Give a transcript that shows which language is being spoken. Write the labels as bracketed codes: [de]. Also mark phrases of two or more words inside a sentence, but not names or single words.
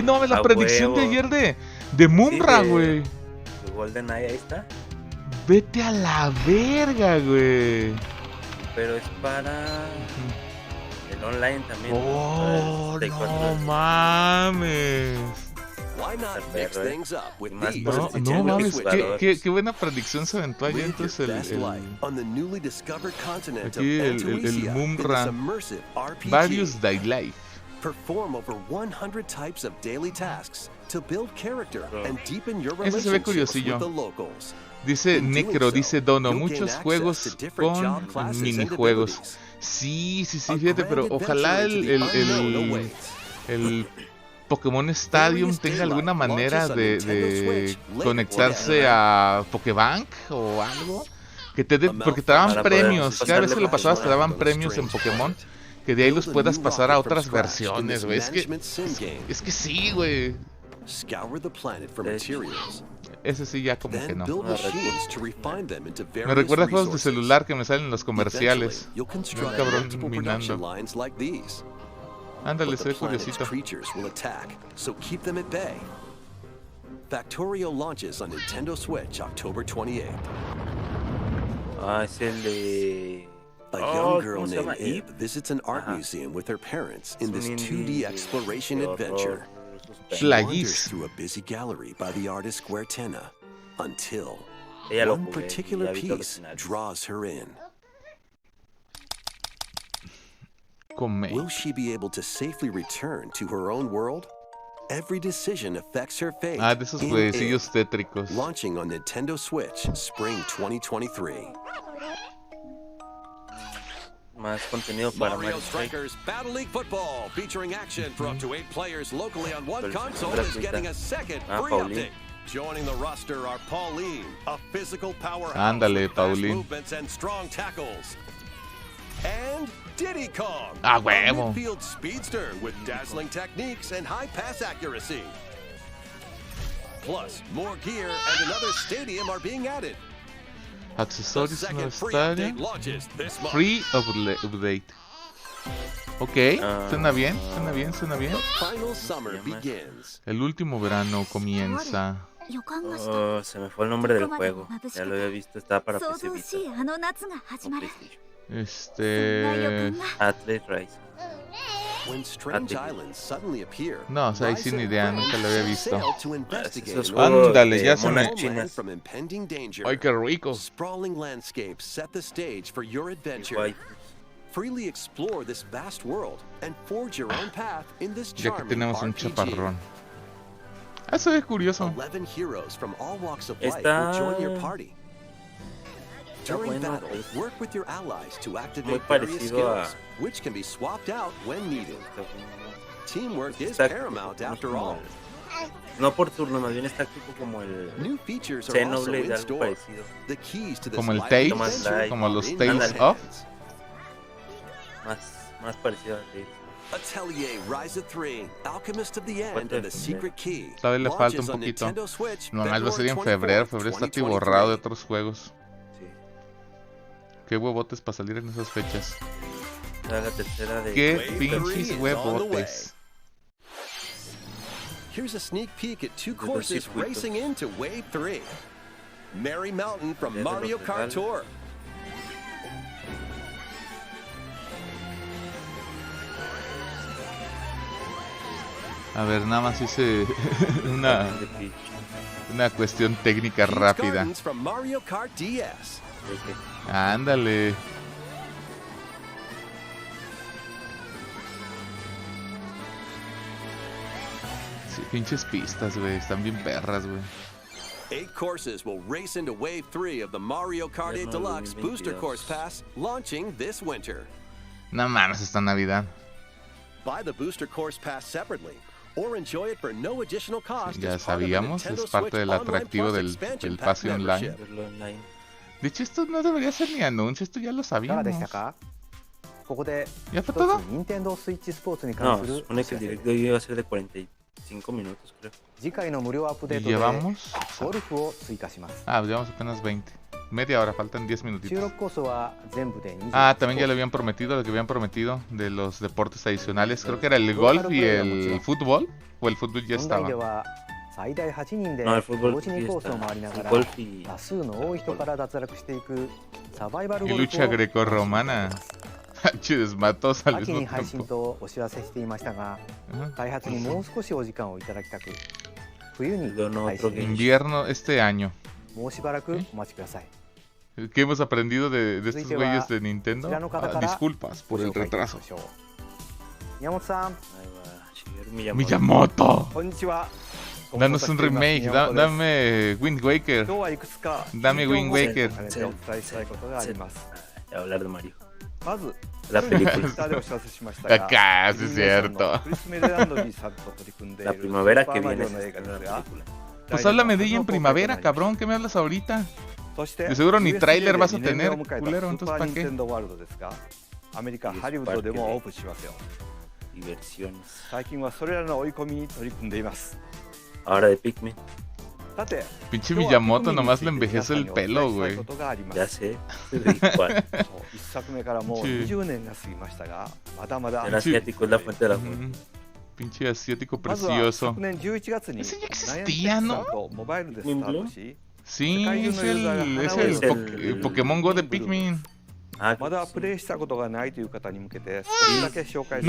[es] No, la A predicción de huevo. ayer de Mumra, Sí, güey. De GoldenEye, ahí está. Vete a la verga, güey. Pero es para el online también. Oh, para el no 64. mames. [en] Why not mix things up with [es] Más [en] these [es] por el No, Nintendo no mames, multijugador. qué buena predicción se aventó ayer. [en] Live your [es] Entonces [en] best life on the newly discovered continent of [es] aquí el [en] Antuisia in Mumra. this immersive RPG. Various Day Life. Perform over 100 types of daily tasks to build character and deepen your [es] Ese se ve [en] relationships [es] curiosillo. [en] with the locals. [es] Dice In doing Necro, [en] so, [es] dice Dono, [en] you'll gain [es] muchos [en] access [es] juegos [en] to different [es] con [en] job classes and [es] minijuegos. [en] abilities. [es] Sí, [en] A [es] fíjate, pero [en] grand [es] ojalá [en] adventure into the unknown awaits. [es] el Pokémon Stadium tenga alguna manera de conectarse a Pokébank o algo. Que te dé, porque te daban Para poder premios, cada vez que lo pasabas te daban pasarle premios en Pokémon. Que de ahí los puedas pasar a otras versiones, güey. Es que sí, güey. [en] Scour the planet for materials. [es] Ese sí ya como que [en] Then [es] no. [en] build machines to refine them into [es] Me [en] various [es] recuerda a juegos de [en] resources. [es] celular que me salen en los comerciales. [en] Eventually, you'll construct [es] cabrón [en] multiple [es] minando. [en] production lines like these. [es] Ándale, [en] But [es] se [en] the [es] ve [en] planet's [es] curiosito. [en] creatures will attack, so keep them at bay. Factorio launches on Nintendo Switch October 28th. [es] Ah, es el de... [en] A [es] Oh, [en] young girl [es] ¿cómo se llama? [en] named Eve [es] Eve. [en] visits an art [es] Ajá. [en] museum with her parents in [es] Es [en] this [es] un [en] 2D indie exploration [es] de horror, [en] adventure. [es] suspenso. [en] She [es] Plagueis. [en] wanders through a busy gallery by the artist Guertena until [es] Ella lo [en] one [es] jugué, [en] particular [es] ya vi todos los [en] piece [es] escenarios. [en] draws her in. Come. Will she be able to safely return to her own world? Every decision affects her fate. [es] Ah, de esos [en] in [es] jueguecillos [en] Eve, [es] tétricos. [en] launching on Nintendo Switch Spring 2023. [es] Más contenido para Mario Mario Strike. [en] Strikers Battle League Football, featuring action for up to 8 players locally on one [es] Pero [en] console, [es] es [en] is getting a second free [es] Pauline. [en] update. Joining the roster are Pauline, a physical powerhouse [es] Ándale, [en] with fast [es] Pauline. [en] movements and strong tackles. And Diddy Kong, [es] Ah, [en] a [es] huevo. [en] midfield speedster with dazzling techniques and high pass accuracy. Plus, more gear and another stadium are being added. The [es] Accesorios no [en] second free [es] estadio. [en] update launches this month. Free update. [es] Ok, Ah. suena bien, suena bien, suena bien. [en] The final summer begins. [es] El último verano comienza. Oh, se me fue el nombre del juego. Ya lo había visto, estaba para PC Vita o PlayStation. [en] Athlete Rise. When strange [es] Athlete. [en] islands suddenly appear, [es] No, o sea, ahí sin [en] Rise and [es] idea, nunca [en] friends [es] lo había [en] set [es] visto. [en] sail to investigate [es] Esos [en] an [es] juegos Ándale, de ya se monas me- [en] homeland [es] chinas. [en] from impending danger. [es] Ay, qué rico. [en] Sprawling landscapes set the stage for your adventure. [es] Guay. [en] Freely explore this vast world and forge your own path in this [es] Ya que [en] charming [es] tenemos un [en] RPG. [es] chaparrón. Ah, eso es curioso. [en] 11 heroes from all walks of life [es] Está- [en] will join your party. During [es] bueno, [en] battle, work with your allies to [es] muy [en] activate various [es] parecido a... [en] skills, which can be swapped out when needed. Teamwork is [es] Está [en] paramount [es] como [en] after all. [es] No por turno, más bien está tipo como el [en] New features are also [es] Xenoblade, [en] in [es] algo [en] store. [es] parecido. [en] The keys to this [es] Como el [en] lively [es] Tales, [en] adventure [es] como los [en] are in [es] Tales [en] your [es] of. [en] hands. [es] Más parecido a Tales. [en] Atelier Rise of 3, Alchemist of the End, [es] ¿Cuánto [en] and the [es] es? [en] Secret Key. [es] Todavía le falta un [en] Launches on [es] poquito. [en] Nintendo Switch, [es] Nomás va a ser en [en] February [es] febrero. [en] 24th, [es] Febrero está [en] 2023. [es] atiborrado de otros juegos. Sí. Qué huevotes para salir en esas fechas. Era la tercera de... Qué [en] Wave [es] pinches [en] 3 is on the [es] huevotes. [en] Here's a sneak peek at two [es] los [en] courses [es] circuitos. [en] racing into Wave 3. Merry Mountain from [es] Ya de los [en] Mario Kart [es] legales. [en] Tour. [es] A ver, nada más hice una cuestión técnica [en] Peach [es] rápida. [en] Gardens from Mario Kart DS. [es] Ándale. Sí, pinches pistas, güey. Están bien perras, güey. [en] 8 courses will race into Wave 3 of the Mario Kart 8 Deluxe Booster Course Pass, launching this winter. [es] No mames, esta Navidad. [en] Buy the Booster Course Pass separately, or enjoy it for no additional cost. [es] Ya [en] as part of the [es] sabíamos, [en] Nintendo [es] es parte [en] Switch [es] del [en] Online [es] atractivo [en] Plus [es] del [en] Expansion Pack [es] pase online. [en] membership. [es] Verlo online. De hecho, esto no debería ser ni anuncio, esto ya lo [ja] いかが [es] sabíamos. [ja] でしたか？ここで [es] ¿Ya [ja] 一 [es] fue [ja] つ [es] todo? [ja] 任天堂スイッチスポーツに [es] No, [ja] 関す [es] se [ja] る [es] supone que el directo iba a ser de 45 minutos, creo. [ja] 次回の無料アップデー [es] ¿Y [ja] トで [es] llevamos? [ja] ゴルフを追加します。 [es] Ah, llevamos apenas 20. Media hora, faltan 10 [ja] 収 [es] minutitos. [ja] 録コースは全部で20 [es] Ah, también ya le habían prometido lo que habían prometido de los deportes adicionales. Creo que era el golf y el fútbol. O el fútbol ya [ja] 本題で [es] estaba. [ja] は最大8人で [es] No, el fútbol [ja] 同時 [es] sí [ja] にコース [es] está. [ja] を回りなが [es] El [ja] ら [es] golf y... [ja] 多数の多い人から脱落していくサバイバル [es] Y [ja] ゴルフを [es] lucha grecorromana. Chides, matos al [ja] 秋に [es] mismo [ja] 配信 [es] tiempo. [ja] とお知らせしていましたが [es] Ajá. [ja] 開発にもう少しお時間をいただきたく冬に [es] Yo no [ja] 配 [es] otro [ja] 信 [es] Invierno este año. [ja] もうしばらくお待ちください。 [es] ¿Qué hemos aprendido de estos [ja] 続いては [es] güeyes de Nintendo? [ja] こちらの方 [es] Ah, [ja] から [es] disculpas [ja] ご [es] por el [ja] 紹介いた [es] retraso. [ja] しましょう。宮本さん、 [es] Ahí va, Shigeru Miyamoto. [ja] こんにちは。 [es] Danos un remake, dame Wind [ja] 今 [es] Waker. [ja] 日はいくつか [es] Dame Wind [ja] 近況 [es] Waker. [ja] を兼ねてお伝えしたいことがあります。 [es] a hablar de Mario. [ja] まず [es] La [ja] ツイ [es] película. [ja] ッターでお知らせしましたが、 [es] Acá, sí es [ja] ディズニーさんの [es] cierto. [ja] クリス・メレランドリーさんと取り組んでい [es] La [ja] る [es] primavera [ja] スーパ [es] que [ja] ーマリ [es] viene [ja] オ [es] es [ja] の映画で [es] la [ja] すが、 [es] película. Pues háblame de ella en primavera, cabrón. ¿Qué me hablas ahorita? [ja] そして [es] De seguro ni [ja] USJ [es] tráiler vas a [ja] で2年目 [es] tener, [ja] を迎えた [es] culero, [ja] スー [es] entonces [ja] パー [es] ¿para [ja] ニンテ [es] qué? [ja] ンドーワールドですが、アメリカ・ハリウッドでもオープンしますよ。 [es] Diversiones. [ja] 最近はそれらの追い込みに取り組んでいます。 [es] Ahora de Pikmin. [ja] さて、 [es] Pinche [ja] 今日は [es] Miyamoto [ja] ピクミンに [es] nomás [ja] つい [es] le [ja] て [es] envejece el [ja] 皆さんに [es] pelo, [ja] お伝えしたい [es] güey. [ja] ことがありま [es] Ya [ja] す。 [es] sé. Igual. [ja] そう一作目からもう [es] Sí. [ja] 20年が過ぎましたが、まだまだ [es] El asiático es la fuente de la fuente. Ujú. Pinche asiático [ja] まずは [es] precioso. [ja] 昨年11月に [es] Ese ya [ja] ナイアンテ [es] existía, [ja] ック [es] ¿no? [ja] さんとモバイルでスタートし、 [es] Sí, es Es el Pokémon Go de Pikmin. Ah, [ja] まだプレイしたことがないという方に向けて少しだけ紹介す